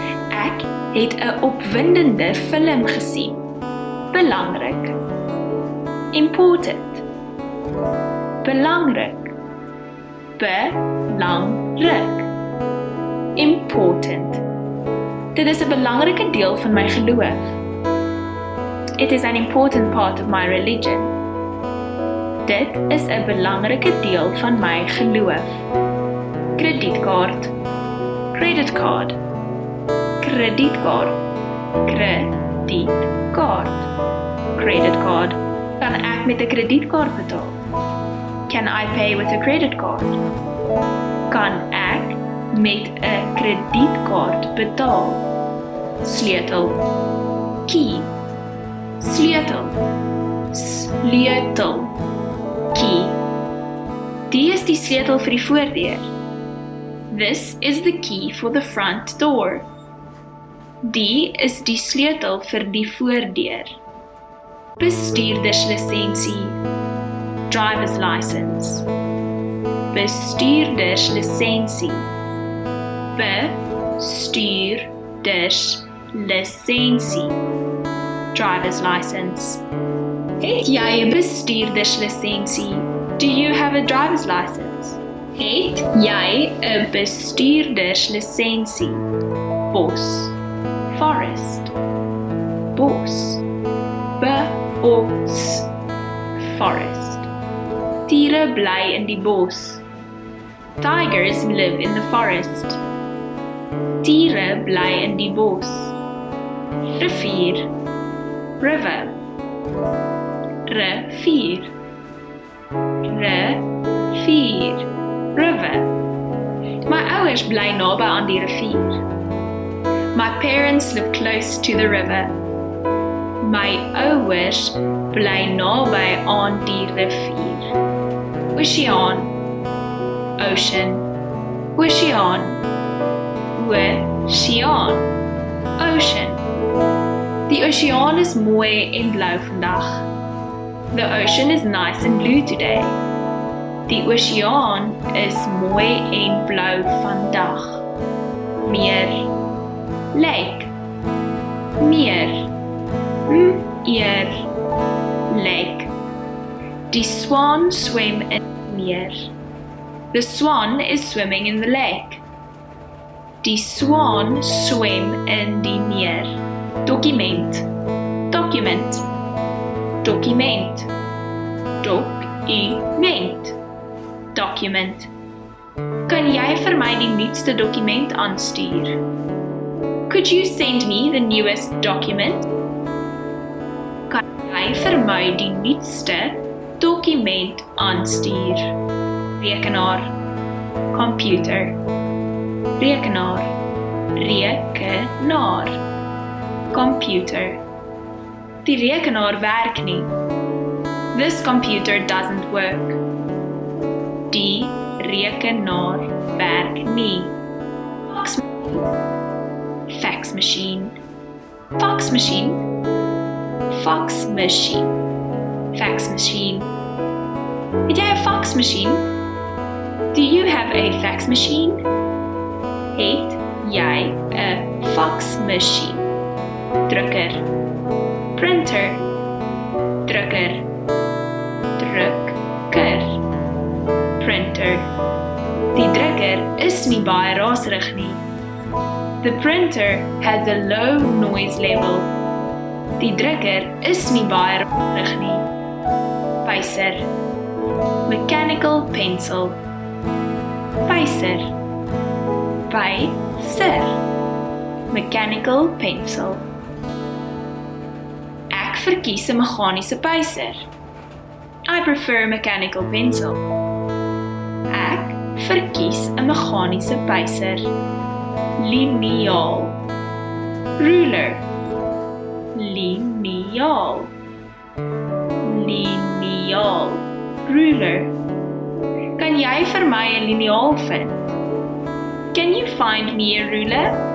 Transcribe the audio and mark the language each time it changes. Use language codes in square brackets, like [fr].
[af] Ek het 'n opwindende film gesien. Belangrik. Important. Belangrik. Belangrik. Important. Dit is 'n belangrike deel van my geloof. [en] It is an important part of my religion. [af] Dit is 'n belangrike deel van my geloof. Kredietkaart. Credit card. Kredietkaart. Kredietkaart. Credit card. Kan ek met 'n kredietkaart betaal? [en] Can I pay with a credit card? [af] Kan ek met 'n kredietkaart betaal? Sleutel. Key. Sleutel. [en] Sleutel. Key. [af] Die is die sleutel vir die voordeur. [en] This is the key for the front door. [af] Die is die sleutel vir die voordeur. Bestuurderslisensie. [en] Driver's license. [af] Bestuurderslisensie. Bestuurderslisensie. [en] Driver's license. [af] Het jy 'n bestuurderslisensie? [en] Do you have a driver's license? [af] Het jy 'n bestuurderslisensie? Bos. Forest. Bos. Bos. Forest. Diere bly in die bos. [en] Tigers live in the forest. [af] Diere bly in die bos. Rivier. River. Rivier. Rivier. River. My ouers bly naby aan die rivier. [en] My parents live close to the river. [af] My ouers bly naby aan die rivier. Oceaan. Ocean. Oceaan. Oceaan. Ocean. Die oceaan is mooi en blou vandag. [en] The ocean is nice and blue today. [af] Die oceaan is mooi en blou vandag. Meer. Lake. Meer. Meer. Lake. Die swan swim in die meer. [en] The swan is swimming in the lake. [af] Die swan swim in die meer. Document. Document. Document. Document. Document. Kan jy vir my die nuutste dokument aanstuur? [en] Could you send me the newest document? [af] Kan jy vir my die nuutste dokument aanstuur? Rekenaar. Computer. Rekenaar. Rekenaar. Computer. Die rekenaar werk nie. [en] This computer doesn't work. [af] Die rekenaar werk nie. [en] Fax machine. Fax machine. Fax machine. Fax machine. [af] Het jy 'n fax machine? [en] Do you have a fax machine? [af] Het jy 'n fax machine? Drukker. Printer. Drukker. Drukker. Printer. Die drukker is nie baie raserig nie. [en] The printer has a low noise level. [af] Die drukker is nie baie raserig nie. Pyser. [en] Mechanical pencil. [af] Pyser. Pyser. [en] Mechanical pencil. [af] Ek verkies 'n meganiese pyser. [en] I prefer a mechanical pencil. [af] Ek verkies 'n meganiese pyser. Liniaal. Ruler. Liniaal. Liniaal. Ruler. Kan jy vir my 'n liniaal vind? [en] Can you find me a ruler?